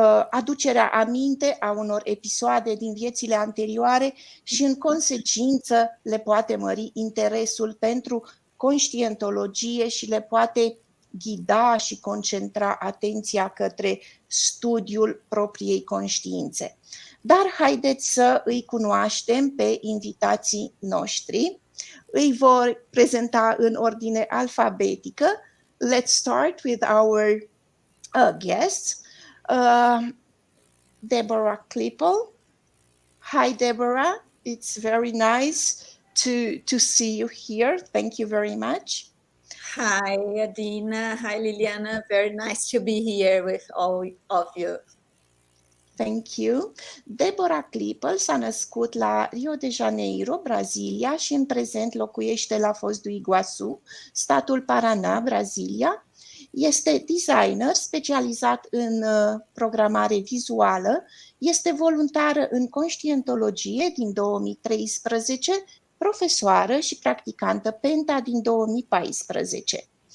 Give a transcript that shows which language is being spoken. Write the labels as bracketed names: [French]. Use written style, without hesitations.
[Romanian] aducerea aminte a unor episoade din viețile anterioare și în consecință le poate mări interesul pentru conștientologie și le poate ghida și concentra atenția către studiul propriei conștiințe. Dar haideți să îi cunoaștem pe invitații noștri. Îi voi prezenta în ordine alfabetică. [English] Let's start with our guests. Deborah Klippel. Hi, Deborah. It's very nice to see you here. Thank you very much. Hi, Adina. Hi, Liliana. Very nice to be here with all of you. Thank you. [Romanian] Deborah Klippel s-a născut la Rio de Janeiro, Brazilia și în prezent locuiește la Foz do Iguaçu, statul Paraná, Brazilia. Este designer specializat în programare vizuală, este voluntară în conștientologie din 2013, profesoară și practicantă Penta din 2014.